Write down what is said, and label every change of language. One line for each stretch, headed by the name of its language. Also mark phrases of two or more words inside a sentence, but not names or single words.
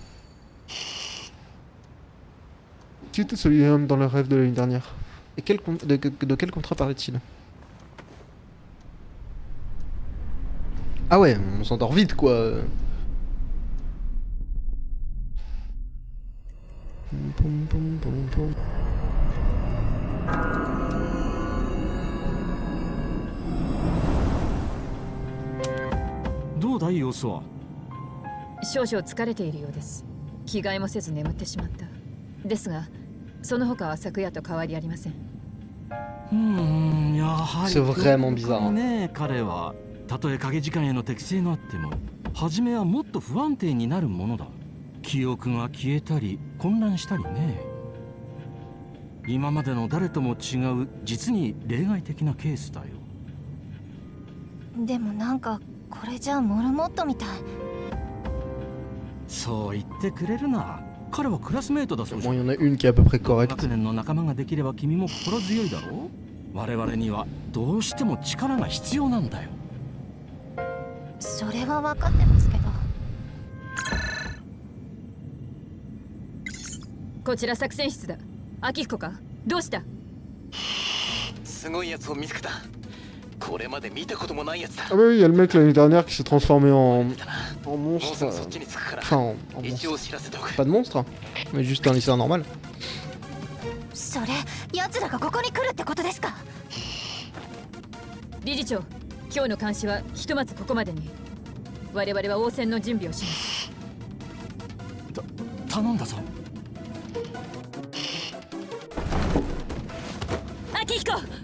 French: Qui était celui-là dans le rêve de l'année dernière? Et de quel contrat parlait-il? Ah ouais, on s'endort vite quoi. Pom, pom, pom, pom.
Japanese: どうだい様子は。少々疲れているようです。着替えもせず眠ってしまった。ですが、その他は昨夜と変わりありません。やはり
French: C'est vraiment bizarre.
Japanese: ね、彼はたとえ影時間への適性があっても、初めはもっと不安定になるものだ。記憶が消えたり混乱したりね。今までの誰とも違う実に例外的なケースだよ。でもなんかこれじゃモルモットみたい。そう言ってくれるな。彼はクラスメートだそうじゃん。
French: Bon, il y en a une qui est à peu près correcte.
Japanese: 学年の仲間ができれば君も心強いだろう。我々にはどうしても力が必要なんだよ。それは分かってますけど。こちら作戦室だ。秋彦か、どうした？すごいやつを見つけた。これまで見たこともないやつだ。
French: Ah bah oui, il y a le mec l'année dernière qui s'est transformé en monstre. Enfin, en monstre. Pas de monstre, mais juste un lycéen normal.
Japanese: それ、奴らがここに来るってことですか？理事長、今日の監視はひとまずここまでに。我々は応戦の準備をします。頼んだぞ。秋彦。